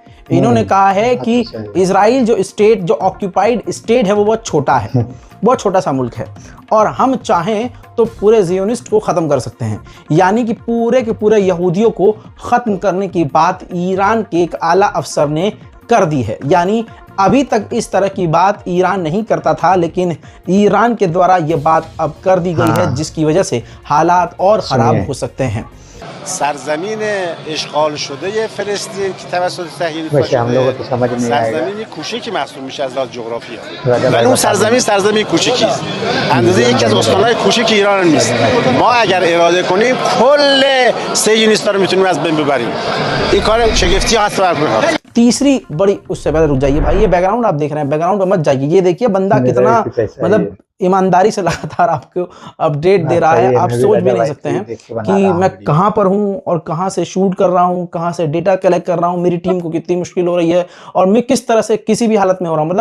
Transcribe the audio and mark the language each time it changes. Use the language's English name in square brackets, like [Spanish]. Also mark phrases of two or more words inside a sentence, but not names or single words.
[Hindi] इन्होंने कहा है कि इजराइल जो स्टेट, जो [English] occupied state [Hindi] है, वो बहुत छोटा है, बहुत छोटा सा मुल्क है, और हम चाहें तो पूरे जियोनिस्ट को ख़त्म कर सकते हैं, यानी कि पूरे के पूरे यहूदियों को ख़त्म करने की बात ईरान के एक आला अफसर ने कर दी है। यानी अभी तक इस तरह की बात ईरान नहीं करता था, लेकिन ईरान के द्वारा ये बात अब कर दी गई है, जिसकी वजह से हालात और ख़राब हो सकते हैं। [Persian] सरजमीन اشغال شده فلسطین که توسط صهیونیست‌ها شده سرزمینی کوچیکی محسوب میشه از لحاظ جغرافیایی، ولی اون سرزمین کوچیکی است، اندازه یکی از استان‌های کوچیک ایران نیست. ما اگر اراده کنیم کل صهیونیست‌ها رو میتونیم از بین ببریم. این کار شگفتی هست برای [Hindi] तीसरी बड़ी, उससे पहले रुक जाइए भाई, ये बैकग्राउंड आप देख रहे हैं, बैकग्राउंड पे मत जाइए। ये देखिए बंदा कितना मतलब ईमानदारी से लगातार आपको अपडेट दे रहा है। आप सोच भी नहीं सकते हैं कि मैं कहां पर हूं और कहां से शूट कर रहा हूं, कहां से [English] data collect [Hindi] कर रहा हूं, मेरी टीम को कितनी मुश्किल हो रही है, और मैं किस तरह से किसी भी हालत में हो रहा हूं।